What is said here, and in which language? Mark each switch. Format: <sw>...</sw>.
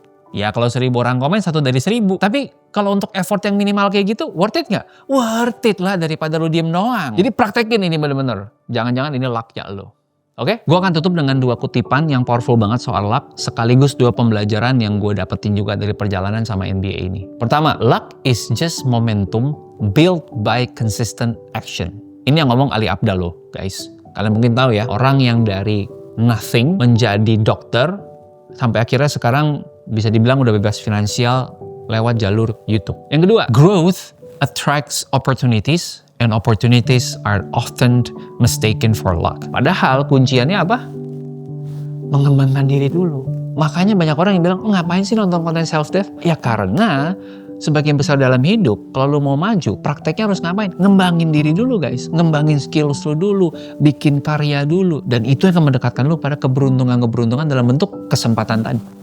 <id>Ya kalau 1000 orang komen 1 dari 1000. Tapi kalau untuk effort yang minimal kayak gitu, worth it nggak? Worth it lah daripada lu diem doang. Jadi praktekin ini bener-bener. Jangan-jangan ini luck-nya lo. Oke? Gue akan tutup dengan 2 kutipan yang powerful banget soal luck. Sekaligus 2 pembelajaran yang gue dapetin juga dari perjalanan sama NBA ini.</id> <en>Pertama, luck is just momentum built by consistent action.</en> <id>Ini yang ngomong Ali Abdallah, guys. Kalian mungkin tahu ya, orang yang dari nothing menjadi dokter, sampai akhirnya sekarang bisa dibilang udah bebas finansial lewat jalur YouTube. Yang kedua,</id> <en>growth attracts opportunities and opportunities are often mistaken for luck.</en> <id>Padahal kunciannya apa? Mengembangkan diri dulu. Makanya banyak orang yang bilang, ngapain sih nonton konten self-dev? Ya karena sebagian besar dalam hidup, kalau lu mau maju, prakteknya harus ngapain? Ngembangin diri dulu guys. Ngembangin skills lu dulu, bikin karya dulu. Dan itu yang akan mendekatkan lu pada keberuntungan-keberuntungan dalam bentuk kesempatan tadi.</id>